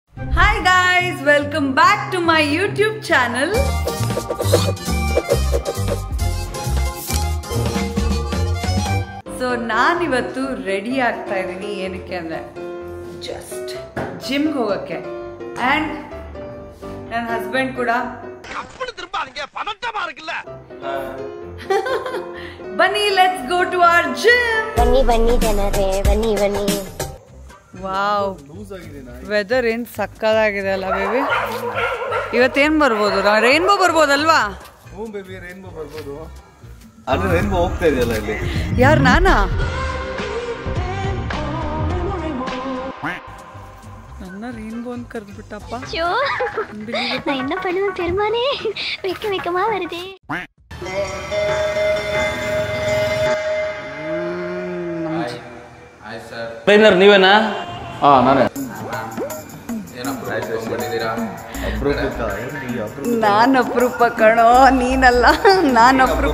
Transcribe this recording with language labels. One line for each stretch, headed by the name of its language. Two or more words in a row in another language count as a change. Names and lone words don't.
English: Hi guys, welcome back to my YouTube channel.
Kannada: So ನಾನು ಇವತ್ತು ರೆಡಿ ಆಗ್ತಾ ಇದ್ದೀನಿ ಏನಕ್ಕೆ ಅಂದ್ರೆ
English: just gym
Kannada: ಹೋಗಕ್ಕೆ and ನನ್ನ ಹಸ್ಬೆಂಡ್ ಕೂಡ ಬನ್ನಿ
English: let's go to our gym.
Kannada: ಬನ್ನಿ ಜನರೇ ಬನ್ನಿ. ವಾವ್, ವೆದರ್ ಏನ್ ಸಕ್ಕದಾಗಿದೆ ಅಲ್ಲ ಬೇಬಿ. ಇವತ್ತೇನ್ ಬರ್ಬೋದು? ರೈನ್ಬೋ ಬರ್ಬೋದಲ್ವಾ? ಹ್ಞೂ ಬೇಬಿ, ರೈನ್ಬೋ ಬರ್ಬೋದು. ಆದ್ರೆ ರೈನ್ಬೋ ಹೋಗ್ತಾ ಇದೆಯಲ್ಲ ಇಲ್ಲಿ. ಯಾರು ನಾನಾ? ನನ್ನ ರೈನ್ಬೋ ಅಂತ ಕರೆದ್ಬಿಟ್ಟಪ್ಪ.
Tamil: நான் என்ன பண்ணுவேன் பெருமானே, வெக்கமா வருதே.
Kannada: ಟ್ರೈನರ್ ನೀವೇನಾ? ನಾನೇ. ನಾನು ಅಪರೂಪ ಕಣೋ, ನೀನಲ್ಲ. ನಾನು ಅಪರೂಪ.